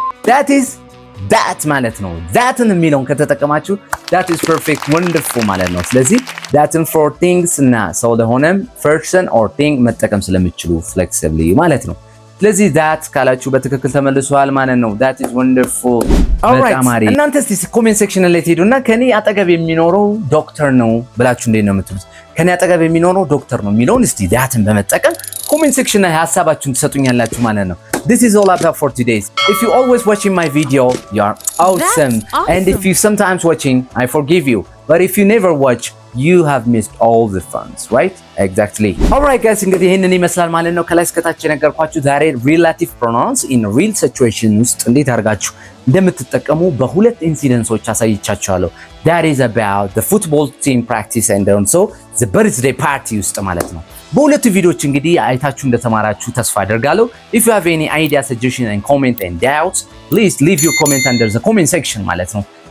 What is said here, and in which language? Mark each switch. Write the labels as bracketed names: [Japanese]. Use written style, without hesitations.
[Amharic] that is that ማለት ነው። thatን የሚለውን ከተጠቀማችሁ [English] that is perfect wonderful [Amharic] ማለት ነው። ስለዚህ thatን for things እና ሰው ለሆነም person or thing መጠቀም ስለምትችሉ flexibly ማለት ነው። ስለዚህ that ካላችሁ በትክክል ተመልሷል ማለት ነው። [English] that is wonderful። [Amharic] alright እናንተ እስቲ ኮሜንት ሴክሽን ላይ ትሄዱና ከኔ አጠገብ የሚኖረው ዶክተር ነው ብላችሁ እንዴት ነው የምትሉት? ከኔ አጠገብ የሚኖረው ዶክተር ነው የሚለውን እስቲ thatን በመጠቀም ኮሜንት ሴክሽን ላይ ሐሳባችሁን ትሰጡኛላችሁ ማለት ነው። [English] This is all about for today. If you always watching my video, you are awesome. And if you sometimes watching, I forgive you. But if you never watch, you have missed all the funs, right? Exactly. [Amharic] Alright guys, እንግዲህ ይሄንን ይመስላል ማለት ነው። ከላይ እስከታች የነገርኳችሁ ዛሬ [English] relative pronouns in real situation [Amharic] ውስጥ እንዴት አድርጋችሁ እንደምትጠቀሙ በሁለት ኢንሲደንሶች አሳይቻችኋለሁ። [English] That is about the football team practice and also the birthday party [Amharic] ውስጥ ማለት ነው። በሁለቱ ቪዲዮዎች እንግዲህ አይታችሁ እንደተማራችሁ ተስፋ አደርጋለሁ። [English] If you have any idea, suggestion and comment and doubts, please leave your comment under the comment section [Amharic] ማለት ነው።